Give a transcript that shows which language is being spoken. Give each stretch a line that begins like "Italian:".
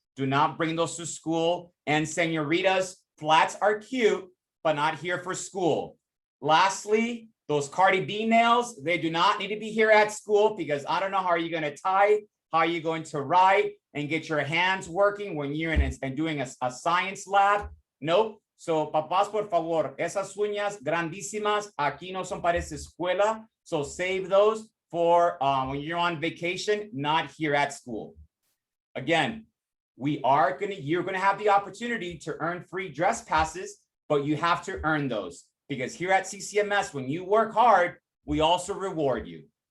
English: Do not bring those to school. And senoritas, flats are cute, but not here for school. Lastly, those Cardi B nails, they do not need to be here at school, because I don't know how are you going to tie, how are you going to write and get your hands working when you're in and doing a science lab. Nope.
Spanish: So papás, por favor, esas uñas grandísimas aquí no son para esa escuela.
English: So save those for when you're on vacation, not here at school. Again, you're going to have the opportunity to earn free dress passes, but you have to earn those. Because here at CCMS, when you work hard, we also reward you.